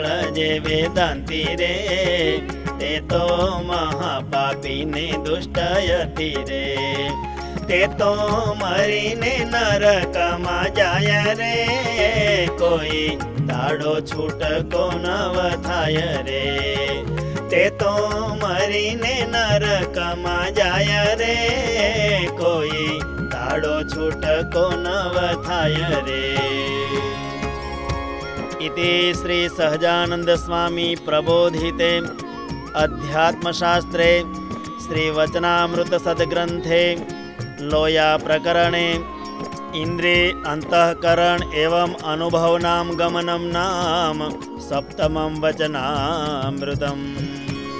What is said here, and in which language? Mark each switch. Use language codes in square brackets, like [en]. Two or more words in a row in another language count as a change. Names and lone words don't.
[gu] જે વેદાંતિ રે તે તો મહાપાપી ને દુષ્ટયતી રે તે તો મરીને નરકમાં જાય રે કોઈ દાડો છૂટકો નવ થાય રે તે તો મરીને નરકમાં જાય રે કોઈ દાડો છૂટકો નવ થાય રે [sa] इति श्री सहजानंद स्वामी प्रबोधिते अध्यात्मशास्त्रे श्री वचनामृत सद्ग्रंथे लोया प्रकरणे इंद्रिय अंतःकरण एवं अनुभव नाम गमनम नाम सप्तमं वचनामृतम्।